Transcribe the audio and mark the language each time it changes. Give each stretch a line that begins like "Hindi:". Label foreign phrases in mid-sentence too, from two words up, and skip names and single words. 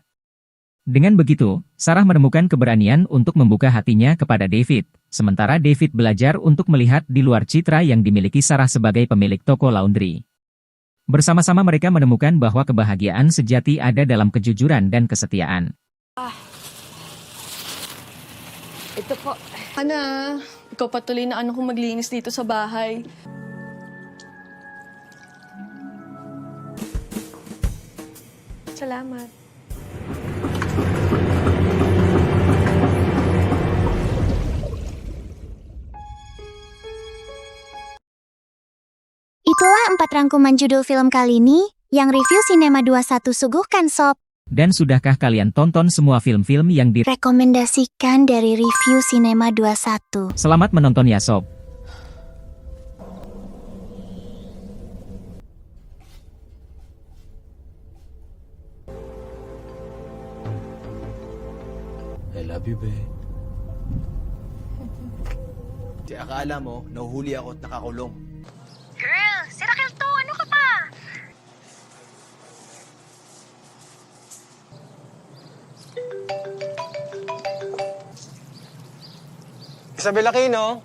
Indonesian: Dengan begitu, Sarah menemukan keberanian untuk membuka hatinya kepada David, sementara David belajar untuk melihat di luar citra yang dimiliki Sarah sebagai pemilik toko laundry. Bersama-sama mereka menemukan bahwa kebahagiaan sejati ada dalam kejujuran dan kesetiaan.
Filipino: Ito po. Ana, ikaw patuloy na ano kung maglinis dito sa bahay. Salamat.
Indonesian: Itulah 4 rangkuman judul film kali ini, yang review Cinema 21 suguhkan sob. Dan sudahkah kalian tonton semua film-film yang Rekomendasikan dari review Cinema 21. Selamat menonton ya sob.
English: I love you, be.
Filipino: Di akala mo, nahuhuli ako at nakakulong. Girl, si Raquel to, ano ka pa? Isabel Aquino?